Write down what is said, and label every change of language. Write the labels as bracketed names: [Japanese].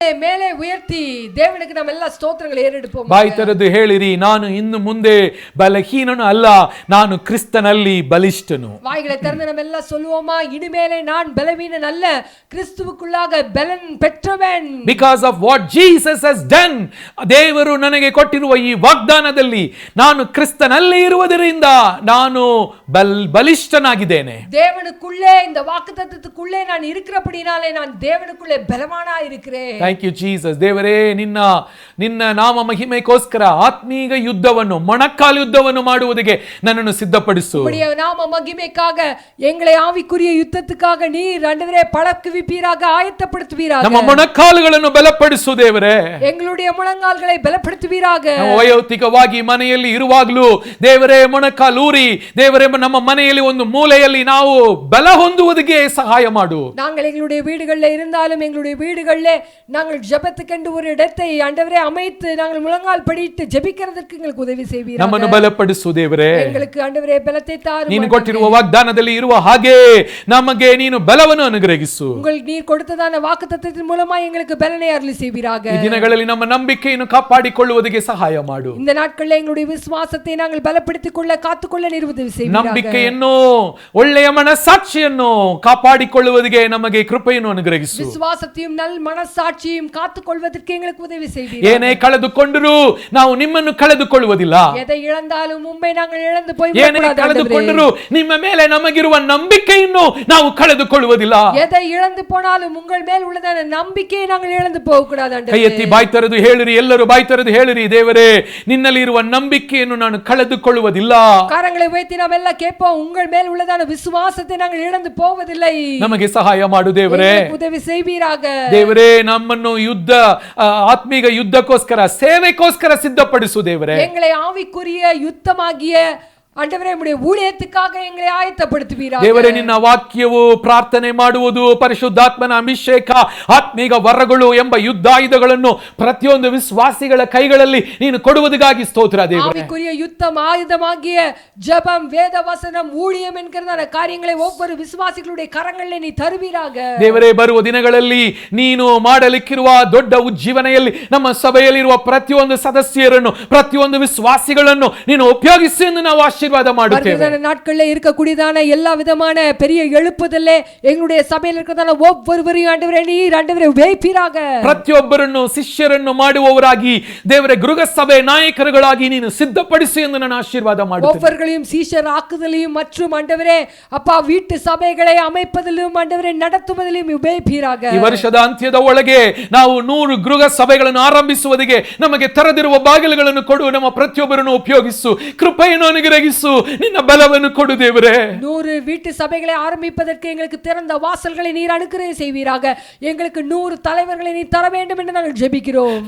[Tamil] மேலே உயர்த்தி தேவனுக்கு நம்ம எல்லா ஸ்தோத்திரங்களை ஏறெடுப்போம். [Kannada] ಬಾಯಿ ತೆರೆದು ಹೇಳಿರಿ, ನಾನು ಇನ್ನು ಮುಂದೆ ಬಲಹೀನನು ಅಲ್ಲ, ನಾನು ಕ್ರಿಸ್ತನಲ್ಲಿ ಬಲಿಷ್ಠನು. [Tamil] வாய்களை திறந்து நம்ம எல்லாம் சொல்லுவோமா, இனிமேலே நான் பலவீனன் அல்ல, கிறிஸ்துவுக்குள்ளாக பலன் பெற்றவன். [English] Because of what Jesus has done, [Kannada] ದೇವರು ನನಗೆ ಕೊಟ್ಟಿರುವ ಈ ವಾಗ್ದಾನದಲ್ಲಿ ನಾನು ಕ್ರಿಸ್ತನಲ್ಲಿ ಇರುವುದರಿಂದ ನಾನು ಬಲಿಷ್ಠನಾಗಿದ್ದೇನೆ. [Tamil] தேவனுக்குள்ளே, இந்த வாக்குத்தத்தத்துக்குள்ளே நான் இருக்கிறபடினாலே நான் தேவனுக்குள்ளே பலவானா இருக்கிறேன். [English] Thank you Jesus. [Kannada] ದೇವರೇ, ನಿನ್ನ ನಾಮ ಮಹಿಮೆಗೋಸ್ಕರ ಆತ್ಮೀಗ ಯುದ್ಧವನ್ನು, ಮೊಣಕಾಲು ಯುದ್ಧವನ್ನು ಮಾಡುವುದಕ್ಕೆ ನನ್ನನ್ನು ಸಿದ್ಧಪಡಿಸು. [Tamil] உம்முடைய நாம மகிமைக்காக, எங்களை ஆவிக்குரிய யுத்தத்துக்காக நீர் ஆண்டவரே பழக்குவிப்பீராக, ஆயத்தப்படுத்துவீராக. [Kannada] ನಮ್ಮ ಮೊಣಕಾಲುಗಳನ್ನು ಬಲಪಡಿಸು ದೇವರೇ. [Tamil] எங்களுடைய முழங்கால்களை பலப்படுத்துவீராக. [Kannada] ವೈಯಕ್ತಿಕವಾಗಿ ಮನೆಯಲ್ಲಿ ಇರುವಾಗಲೂ ದೇವರೇ ಮೊಣಕಾಲೂರಿ, ದೇವರೇ ನಮ್ಮ ಮನೆಯಲ್ಲಿ ಒಂದು ಮೂಲೆಯಲ್ಲಿ ನಾವು ಬಲ ಹೊಂದುವುದಕ್ಕೆ ಸಹಾಯ ಮಾಡು. [Tamil] நாங்கள் எங்களுடைய வீடுகளில் இருந்தாலும் எங்களுடைய வீடுகளில் நாங்கள் ஜெபத்துக்கென்று ஒரு இடத்தை ஆண்டவரே அமைத்து நாங்கள் முழங்கால் படியிட்டு ஜெபிக்கிறதற்கு எங்களுக்கு உதவி செய்வீராக. [Kannada] ನಮ್ಮನ್ನು ಬಲಪಡಿಸು ದೇವರೇ. [Tamil] எங்களுக்கு ಆண்டவரೇ பலத்தை தாரும். [Kannada] ನೀನು ಕೊಟ್ಟಿರುವ ವಾಗ್ದಾನದಲ್ಲಿ ಇರುವ ಹಾಗೆ ನಮಗೆ ನೀನು ಬಲವನ್ನು ಅನುಗ್ರಹಿಸು. [Tamil] நீர் கொடுத்ததான வாக்குத்தத்தத்தின் மூலமா எங்களுக்கு பலனை அருளி செய்வீராக. [Kannada] ಈ ದಿನಗಳಲ್ಲಿ ನಮ್ಮ ನಂಬಿಕೆಯನ್ನು ಕಾಪಾಡಿಕೊಳ್ಳುವುದಕ್ಕೆ ಸಹಾಯ ಮಾಡು. [Tamil] இந்த நாட்களில் எங்களுடைய விசுவாசத்தை நாங்கள் பலப்படுத்திக் கொள்ள, ಕಾತುಕೊಳ್ಳ ನೀರು ಉದವಿ செய்வீராக. [Kannada] ನಂಬಿಕೆಯನ್ನು, ಒಳ್ಳೆಯ ಮನಸ್ಸಾಕ್ಷಿಯನ್ನು ಕಾಪಾಡಿಕೊಳ್ಳುವುದಕ್ಕೆ ನಮಗೆ ಕೃಪೆಯನ್ನು ಅನುಗ್ರಹಿಸು. [Tamil] விசுவாசத்தையும் நல் மனசாட்சி நம்பிக்கையும் காத்துக்கொள்வதற்கு எங்களுக்கு உதவி செய்வீர். [Kannada] ಏನೇ ಕಳೆದುಕೊಂಡರೂ ನಾವು ನಿಮ್ಮನ್ನು ಕಳೆದುಕೊಳ್ಳುವುದಿಲ್ಲ. [Tamil] எதை இழந்தாலும் உம்மை நாங்கள் இழந்து போய் [Kannada] ಏನೇ ಕಳೆದುಕೊಂಡರೂ ನಿಮ್ಮ ಮೇಲೆ ನಮಗಿರುವ ನಂಬಿಕೆಯನ್ನು ನಾವು ಕಳೆದುಕೊಳ್ಳುವುದಿಲ್ಲ. [Tamil] எதை இழந்து போனாலும் உங்கள் மேல் உள்ளதான நம்பிக்கையை நாங்கள் இழந்து போக கூடாது ஆண்டவரே. [Kannada] ಕೈ ಎತ್ತಿ ಬಾಯಿ ತೆರೆದು ಹೇಳಿರಿ, ಎಲ್ಲರೂ ಬಾಯಿ ತೆರೆದು ಹೇಳಿರಿ, ದೇವರೇ ನಿನ್ನಲ್ಲಿ ಇರುವ ನಂಬಿಕೆಯನ್ನು ನಾನು ಕಳೆದುಕೊಳ್ಳುವುದಿಲ್ಲ. [Tamil] கரங்களை உயர்த்தி நாம் எல்லாம் கேட்போம், உங்கள் மேல் உள்ளதான விசுவாசத்தை நாங்கள் இழந்து போவதில்லை. [Kannada] ನಮಗೆ ಸಹಾಯ ಮಾಡು ದೇವರೇ, [Tamil] உதவி செய்வீராக. [Kannada] ದೇವರೇ ನಮ್ಮನ್ನು ಆತ್ಮೀಗ ಯುದ್ಧಕ್ಕೋಸ್ಕರ ಸೇವೆಗೋಸ್ಕರ ಸಿದ್ಧಪಡಿಸು ದೇವರೇ. [Tamil] எங்களை ஆவிக்குரிய யுத்தமாகிய ஆண்டவரೇ உம்முடைய ஊழியத்துக்காக எங்களை ஆயத்தப்படுத்துவீராக. [Kannada] ದೇವರೇ ನಿನ್ನ ವಾಕ್ಯವು, ಪ್ರಾರ್ಥನೆ ಮಾಡುವುದು, ಪರಿಶುದ್ಧಾತ್ಮನ ಅಭಿಷೇಕ, ಆತ್ಮೀಗ ವರಗಳು ಎಂಬ ಯುದ್ಧಾಯುಧಗಳನ್ನು ಪ್ರತಿಯೊಂದು ವಿಶ್ವಾಸಿಗಳ ಕೈಗಳಲ್ಲಿ ನೀನು ಕೊಡುವುದಕ್ಕಾಗಿ ಸ್ತೋತ್ರ ದೇವರೇ. [Tamil] ஆவிக்குரிய யுத்தம் ஆயுதமாகிய ஜெபம், வேத வசனம், ஊழியம் என்கிறதான காரியங்களை ஒவ்வொரு விசுவாசிகளுடைய கரங்களிலே நீ தருவீராக. [Kannada] ದೇವರೇ ಬರುವ ದಿನಗಳಲ್ಲಿ ನೀನು ಮಾಡಲಿಕ್ಕಿರುವ ದೊಡ್ಡ ಉಜ್ಜೀವನೆಯಲ್ಲಿ ನಮ್ಮ ಸಭೆಯಲ್ಲಿರುವ ಪ್ರತಿಯೊಂದು ಸದಸ್ಯರನ್ನು, ಪ್ರತಿಯೊಂದು ವಿಶ್ವಾಸಿಗಳನ್ನು ನೀನು ಉಪಯೋಗಿಸಿ ಎಂದು ನಾವು ஆசீர்வாத ಮಾಡುತ್ತೇವೆ. [Tamil] நாட்களில் இருக்கக்கூடியதான எல்லா விதமான பெரிய எழுப்புதல்லே எங்களுடைய சபையில் இருக்கிறதான ஒவ்வொருவரையும் ஆண்டவரே நீர் ஆண்டவரே உபயோகிப்பீராக. [Kannada] ಪ್ರತಿಯೊಬ್ಬರನ್ನು ಶಿಷ್ಯರನ್ನು ಮಾಡುವವರಾಗಿ ದೇವರೇ ಗೃಹ ಸಭೆ ನಾಯಕರುಗಳಾಗಿ ನೀನು ಸಿದ್ಧಪಡಿಸು ಎಂದು ನಾನು ಆಶೀರ್ವಾದ ಮಾಡುತ್ತೇನೆ. [Tamil] ஒவ்வொருவரையும் சீஷர் ஆக்குதலையும் மற்றும் ஆண்டவரே அப்பா வீட்டு சபைகளை அமைப்பதிலும் ஆண்டவரே நடத்துவதிலும் உபயோகிப்பீராக. [Kannada] ಈ ವರ್ಷದ ಅಂತ್ಯದ ಒಳಗೆ ನಾವು 100 ಗೃಹ ಸಭೆಗಳನ್ನು ಆರಂಭಿಸುವುದಕ್ಕೆ ನಮಗೆ ತೆರೆದಿರುವ ಬಾಗಿಲುಗಳನ್ನು ಕೊಡು. ನಮ್ಮ ಪ್ರತಿಯೊಬ್ಬರನ್ನು ಉಪಯೋಗಿಸು, ಕೃಪೆಯನ್ನು ಅನುಗ್ರಹಿಸು, ನಿನ್ನ ಬಲವನ್ನು ಕೊಡು ದೇವರೇ. [Tamil] 100 வீட்டு சபைகளை ஆரம்பிப்பதற்கு எங்களுக்கு திறந்த வாசல்களை நீர் அனுக்கிரகம் செய்வீராக. எங்களுக்கு 100 தலைவர்களை நீர் தர வேண்டும் என்று நாங்கள் ஜெபிக்கிறோம்.